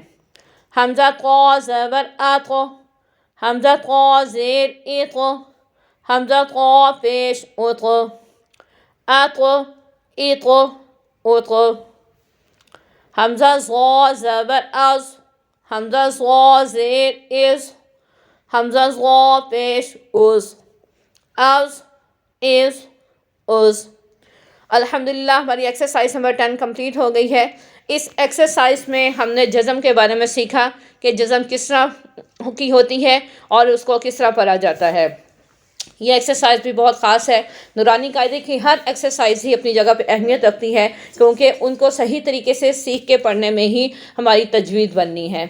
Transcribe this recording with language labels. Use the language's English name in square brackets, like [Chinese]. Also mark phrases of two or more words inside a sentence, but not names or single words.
[Urdu] حمزہ طا زبر ات، حمزہ طا زیر ات، حمزہ طا پیش ات، ات ات ات. حمزہ ظا زبر از، حمزہ ظا زیر از، حمزہ ظا پیش از، از از از. الحمدللہ ہماری ایکسرسائز نمبر 10 کمپلیٹ ہو گئی ہے. اس ایکسرسائز میں ہم نے جزم کے بارے میں سیکھا کہ جزم کس طرح کی ہوتی ہے اور اس کو کس طرح پڑھا جاتا ہے. یہ ایکسرسائز بھی بہت خاص ہے. نورانی قاعدے کی ہر ایکسرسائز ہی اپنی جگہ پہ اہمیت رکھتی ہے کیونکہ ان کو صحیح طریقے سے سیکھ کے پڑھنے میں ہی ہماری تجوید بننی ہے.